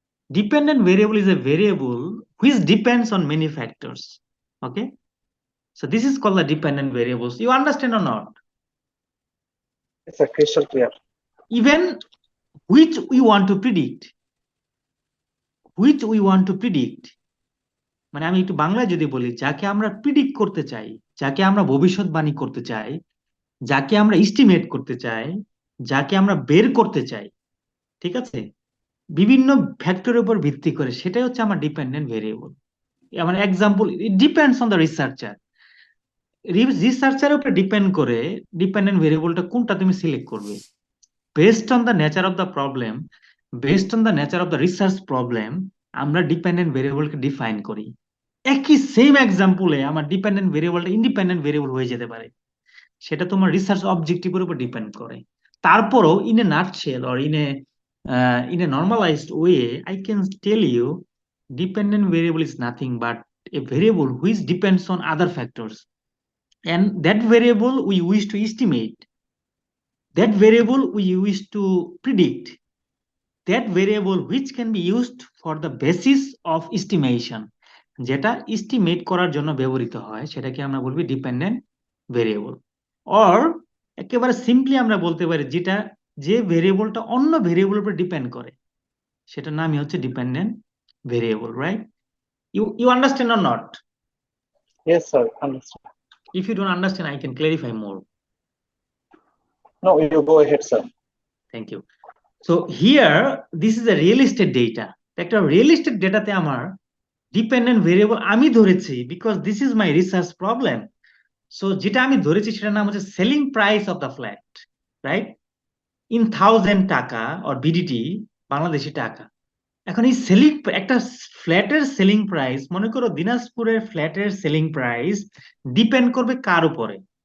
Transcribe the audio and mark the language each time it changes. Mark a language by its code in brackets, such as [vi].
[en] Dependent variable is a variable which depends on many factors. Okay. So this is called the dependent variables. You understand or not? It's a crystal clear. Even which we want to predict, which we want to predict. [bn] মানে আমি একটু বাংলায় যদি বলি, যাকে আমরা predict করতে চাই, যাকে আমরা ভবিষ্যৎবাণী করতে চাই, যাকে আমরা এস্টিমেট করতে চাই, যাকে আমরা বের করতে চাই, ঠিক আছে, বিভিন্ন ফ্যাক্টরের উপর ভিত্তি করে, সেটাই হচ্ছে আমার ডিপেন্ডেন্ট ভেরিয়েবল। আমার example, [en] It depends on the researcher. [bn] রিসার্চারের উপরে ডিপেন্ড করে ডিপেন্ডেন্ট ভেরিয়েবলটা কোনটা তুমি সিলেক্ট করবে, [en] based on the nature of the problem, based on the nature of the research problem, [bn] আমরা ডিপেন্ডেন্ট ভেরিয়েবলকে ডিফাইন করি। একই সেম এক্সাম্পলে আমার ডিপেন্ডেন্ট ভেরিয়েবলটা ইন্ডিপেন্ডেন্ট ভেরিয়েবল হয়ে যেতে পারে, সেটা তোমার রিসার্চ অবজেক্টিভের উপর ডিপেন্ড করে। [en] তারপরও in a nutshell or in a normalized way, I can tell you dependent variable is nothing but a variable which depends on other factors, and that variable we wish to estimate, that variable we wish to predict, that variable which can be used for the basis of estimation, [bn] যেটা estimate করার জন্য ব্যবহৃত হয়, সেটাকে আমরা বলবি dependent variable. Or একেবারে simply আমরা বলতে পারি যেটা, যে ভেরিয়েবলটা অন্য ভেরিয়েবলের উপর ডিপেন্ড করে, সেটার নামই হচ্ছে dependent variable, right? [en] You understand or not? Yes, sir. Understand. If you don't understand, I can clarify more. No, you go ahead, sir. Thank you. So here, this is a real estate data. [bn] একটা real estate ডেটাতে আমার dependent variable আমি ধরেছি [en] Because this is my research problem. [bn] So যেটা আমি ধরেছি সেটার নাম হচ্ছে selling price of the flat, right, [en] in thousand টাকা or BDT, [bn] বাংলাদেশি টাকা। এখন এই সেলিং, একটা ফ্ল্যাটের সেলিং প্রাইস, মনে করো দিনাজপুরের ফ্ল্যাটের সেলিং প্রাইস ডিপেন্ড করবে কার উপরে?